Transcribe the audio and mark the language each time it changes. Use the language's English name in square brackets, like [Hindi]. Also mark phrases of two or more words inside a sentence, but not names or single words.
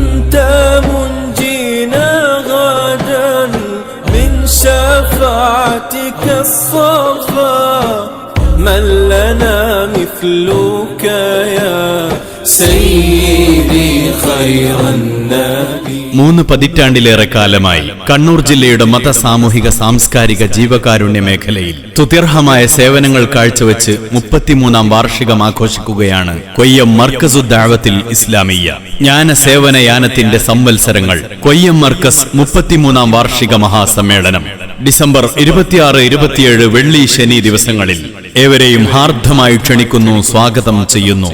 [Arabic] أنت منجينا غدا من شفاعتك الصفا من لنا مثلك يا سيدي خير النبي. [Malayalam] 3 പതിറ്റാണ്ടിലേറെ കാലമായി കണ്ണൂർ ജില്ലയുടെ മത സാമൂഹിക സാംസ്കാരിക ജീവകാരുണ്യ മേഖലയിൽ സ്തുത്യർഹമായ സേവനങ്ങൾ കാഴ്ചവെച്ച് 33-ാം വാർഷികം ആഘോഷിക്കുകയാണ് കൊയ്യം മർക്കസു ദഅവത്തുൽ ഇസ്ലാമിയ്യ. ജ്ഞാന സേവന യാനത്തിന്റെ സംവത്സരങ്ങൾ. കൊയ്യം മർക്കസ് 33-ാം വാർഷിക മഹാസമ്മേളനം ഡിസംബർ 26-27 വെള്ളി ശനി ദിവസങ്ങളിൽ ഏവരെയും ഹാർദ്ദമായി ക്ഷണിക്കുന്നു, സ്വാഗതം ചെയ്യുന്നു.